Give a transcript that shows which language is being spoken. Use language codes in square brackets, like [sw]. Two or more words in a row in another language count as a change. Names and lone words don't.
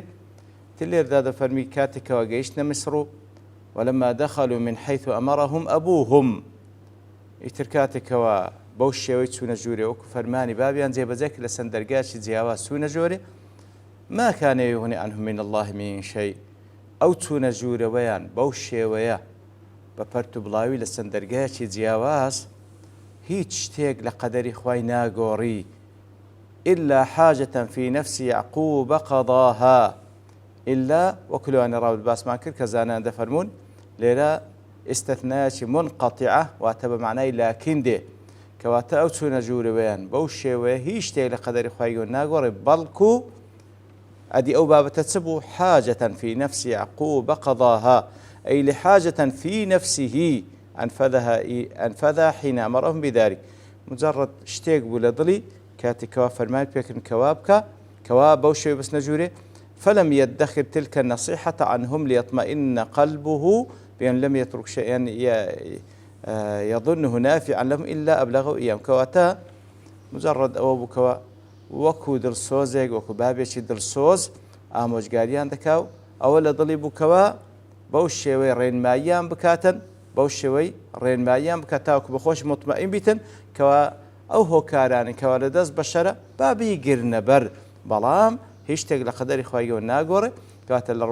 [ckb] لێردا دەفەرمی کاتێکەوە گەیشتنە میسر و [ar] وەلەما دەخەلوا من حەیث ئەمەرەهم ئەبووهم [ckb] ئیتر کاتێکەوە بەو شێوەی چوونە ژوورێ وەکو فەرمانی بابیان جێبەجێ کرد لە چەند دەرگایەکی جیاواز چوونە ژوورێ [ar] ما كان يغني عنهم من الله من شيء [ckb] ئەو چوونە ژوورەوەیان بەو شێوەیە بە پەرت و بڵاوی لە چەند دەرگایەکی جیاواز هیچ شتێک لە قەدەری خوای ناگۆڕی [ar] إلا حاجة في نفس يعقوب قضاها إلا [ckb] وەکو لەوانەیە ڕاوت باسمان کرد کە زانایان دەفەرمون لێرە ئیستەثنایەکی منقەطیعە واتە بە معنای لاکین دێ کەواتە ئەو چوونە ژوورەوەیان بەو شێوەیە هیچ شتێک لە قەدەری خوای گەورە ناگۆڕێ بەڵکو ئەدی ئەو بابەتە چ بوو [ar] حاجة في نفس يعقوب قضاها أي لحاجة في نفسه أنفذها حين أمرهم بذلك [ckb] مجرد شتێک بوو لە دڵی کاتێکەوە فەرمانی پێکردن کەوا بکە کەوا بەو شێوەیە بچنە ژوورێ [ar] فلم يدخر تلك النصيحة عنهم ليطمئن قلبه بأن لم يترك شيئا يظنه نافعا لهم إلا أبلغوا إياه [ckb] کەواتە مجرد ئەوە بوو کەوە وەکو دڵسۆزێک وەکو بابێکی دڵسۆز ئامۆژگاریان دەکاو ئەوە لە دڵی بوو کەوە بەو شێوەی ڕێنماییان بکاتن بەو شێوەی ڕێنماییان بکات تاوەکو بەخۆش مطمئین بیتن کەوا ئەو هۆکارانی کەوا لە دەست بەشەرە با بیگرنە بەر بەڵام هیچ شتێک لە قەدەری خوای گەورە ناگۆڕێ کەواتە لە